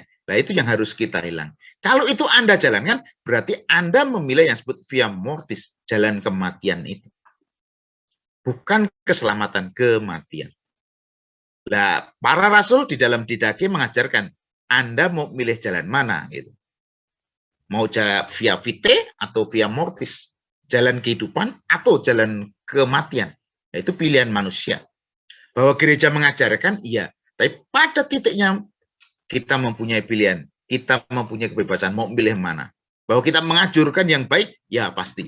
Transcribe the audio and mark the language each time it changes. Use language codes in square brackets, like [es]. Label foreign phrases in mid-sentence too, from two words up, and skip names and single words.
[id] Nah itu yang harus kita hilang. Kalau itu Anda jalankan, berarti Anda memilih yang disebut [la] via mortis, [id] jalan kematian itu. Bukan keselamatan, kematian. Nah, para rasul di dalam Didache mengajarkan, Anda mau milih jalan mana? Gitu. Mau jalan [la] via vitae [id] atau [la] via mortis, [id] jalan kehidupan atau jalan kematian. Nah, itu pilihan manusia. Bahwa gereja mengajarkan, iya. Tapi pada titiknya kita mempunyai pilihan. Kita mempunyai kebebasan, mau milih mana. Bahwa kita mengajurkan yang baik, ya pasti.